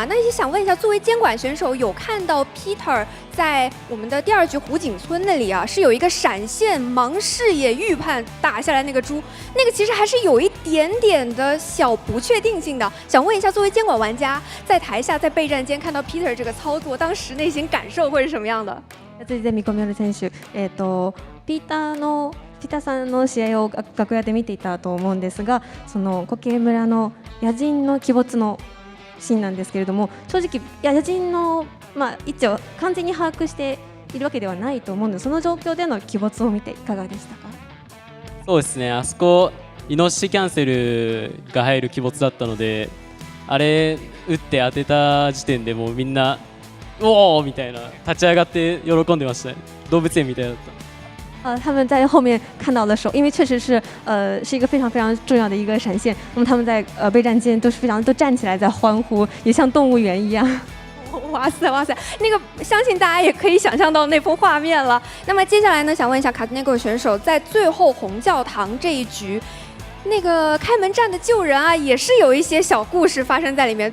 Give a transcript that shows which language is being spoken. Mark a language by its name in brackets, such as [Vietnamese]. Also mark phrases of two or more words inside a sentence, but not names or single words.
[Chinese] 那也想问一下，作为监管选手，有看到 Peter 在我们的第2局湖景村那里啊，是有一个闪现盲视野预判打下来那个猪，那个其实还是有一点点的小不确定性的。想问一下，作为监管玩家，在台下在备战间看到 Peter 这个操作，当时内心感受会是什么样的？ [Japanese] 続いてMiko Melody選手、ピーターさんの試合を楽屋で見ていたと思うんですが、その苔村の野人の鬼没のシーンなんですけれども、正直野人の位置を完全に把握しているわけではないと思うんです。その状況での鬼没を見ていかがでしたか？そうですね、あそこイノシシキャンセルが入る鬼没だったので、あれ打って当てた時点でもうみんなおおみたいな立ち上がって喜んでましたね。動物園みたいだった。 [Chinese] 他们在后面看到的时候，因为确实是是一个非常非常重要的一个闪现，那么他们在备战间都是都站起来在欢呼，也像动物园一样。哇塞哇塞，那个相信大家也可以想象到那幅画面了。那么接下来呢，想问一下卡兹内戈选手，在最后红教堂这一局，那个开门战的救人啊，也是有一些小故事发生在里面。